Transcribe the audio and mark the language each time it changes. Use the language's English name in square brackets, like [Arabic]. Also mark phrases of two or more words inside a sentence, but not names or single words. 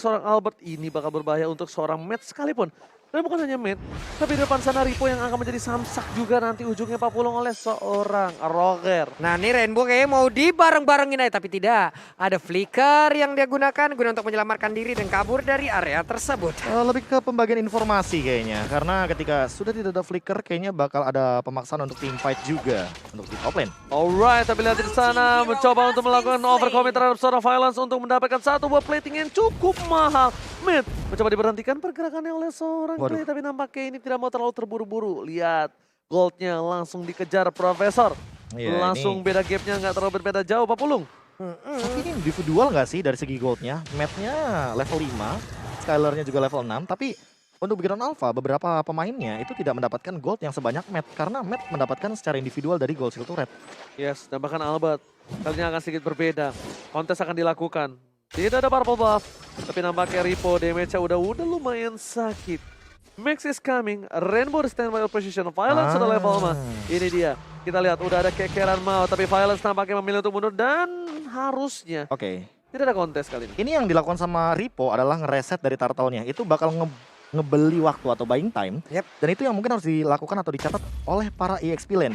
[Indonesian] dari seorang Albert ini bakal berbahaya untuk seorang Matt sekalipun. Dan bukan hanya Matt, tapi di depan sana Ripo yang akan menjadi samsak juga nanti ujungnya Pak Pulung oleh seorang Roger. Nah ini Rainbow kayaknya mau dibareng-barengin aja tapi tidak. Ada flicker yang dia gunakan guna untuk menyelamatkan diri dan kabur dari area tersebut. Lebih ke pembagian informasi kayaknya, karena ketika sudah tidak ada flicker kayaknya bakal ada pemaksaan untuk [English] team fight [Indonesian] juga untuk di [English] top lane. [Indonesian] Alright, tapi lihat di sana mencoba untuk melakukan overcommit terhadap seorang Violence untuk mendapatkan 1 buah plating yang cukup mahal. Mid mencoba diberhentikan pergerakannya oleh seorang Waduh. Clay, tapi nampaknya ini tidak mau terlalu terburu-buru. Lihat, goldnya langsung dikejar Profesor. Iya, Langsung ini- beda gapnya nggak terlalu berbeda jauh Pak Pulung. Tapi ini individual nggak sih dari segi goldnya? Mapnya level 5, Skylarnya juga level 6, tapi untuk Bigetron Alpha beberapa pemainnya itu tidak mendapatkan gold yang sebanyak Matt karena Matt mendapatkan secara individual dari [English] gold skill turret. [Indonesian] Yes, dan bahkan Albert kali ini akan sedikit berbeda. Kontes akan dilakukan. Tidak ada purple buff, tapi nampaknya Ripo damage-nya udah lumayan sakit. Max [English] is coming, [Indonesian] Rainbow di [English] standby position, [Indonesian] Violence sudah level 4. Ini dia, kita lihat udah ada kekeran mau, tapi Violence nampaknya memilih untuk mundur dan harusnya Oke. tidak ada kontes kali ini. Ini yang dilakukan sama Ripo adalah ngereset dari turtle-nya. Itu bakal ngebeli waktu atau [English] buying time. [Indonesian] Yep. Dan itu yang mungkin harus dilakukan atau dicatat oleh para [English] EXP lane.